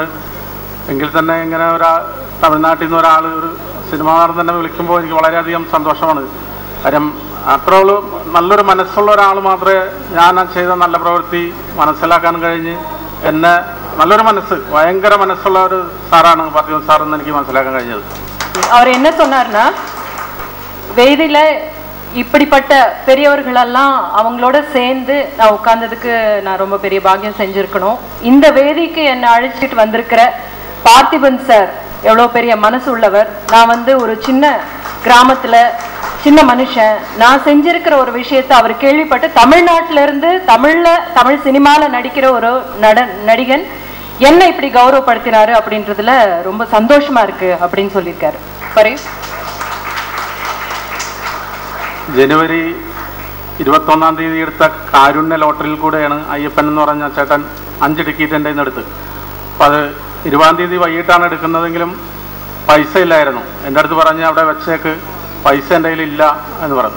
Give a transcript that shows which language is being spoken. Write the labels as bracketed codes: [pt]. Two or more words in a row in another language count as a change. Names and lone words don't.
[ml] എങ്കിൽ തന്നെ ഇങ്ങനെ തമിഴ്നാട്ടിൽ നിന്ന് ഒരാൾ ഒരു സിനിമാ നടൻ തന്നെ വിളിക്കുമ്പോൾ എനിക്ക് വളരെയധികം സന്തോഷമാണ്. കാര്യം അത്രയുള്ള നല്ലൊരു മനസ്സുള്ള ഒരാൾ മാത്രമേ ഞാൻ ചെയ്ത നല്ല പ്രവൃത്തി മനസ്സിലാക്കാൻ കഴിഞ്ഞ് എന്നെ നല്ലൊരു ഭയങ്കര മനസ്സുള്ള ഒരു സാറാണ് പാർത്ഥിവൻ സാർ എന്ന് എനിക്ക് മനസ്സിലാക്കാൻ കഴിഞ്ഞത്. [ta] அவர் என்ன சொன்னார்னா, வேதியில இப்படிப்பட்ட பெரியவர்களெல்லாம் அவங்களோட சேர்ந்து நான் உட்கார்ந்ததுக்கு நான் ரொம்ப பெரிய பாக்கியம் செஞ்சிருக்கணும். இந்த வேதிக்கு என்னை அழைச்சிட்டு வந்திருக்கிற பார்த்திபன் சார் எவ்வளோ பெரிய மனசு உள்ளவர். நான் வந்து ஒரு சின்ன கிராமத்துல சின்ன மனுஷன், நான் செஞ்சிருக்கிற ஒரு விஷயத்தை அவர் கேள்விப்பட்டு தமிழ்நாட்டில இருந்து தமிழ் சினிமால நடிக்கிற ஒரு நடிகன் என்ன இப்படி கௌரவப்படுத்தினாரு அப்படின்றதுல ரொம்ப சந்தோஷமா இருக்கு அப்படின்னு சொல்லியிருக்காரு. [ml] ജനുവരി 21-ാം തീയതി എടുത്ത കാരുണ്യ ലോട്ടറിയിൽ കൂടെയാണ് അയ്യപ്പൻ എന്ന് പറഞ്ഞ ചേട്ടൻ 5 ടിക്കറ്റ് എൻ്റെ നിന്ന് എടുത്ത്. അപ്പം അത് 20-ാം തീയതി വൈകിട്ടാണ് എടുക്കുന്നതെങ്കിലും പൈസ ഇല്ലായിരുന്നു. എൻ്റെ അടുത്ത് പറഞ്ഞ് അവിടെ വെച്ചേക്ക്, പൈസ എൻ്റെ കയ്യിലില്ല എന്ന് പറഞ്ഞു.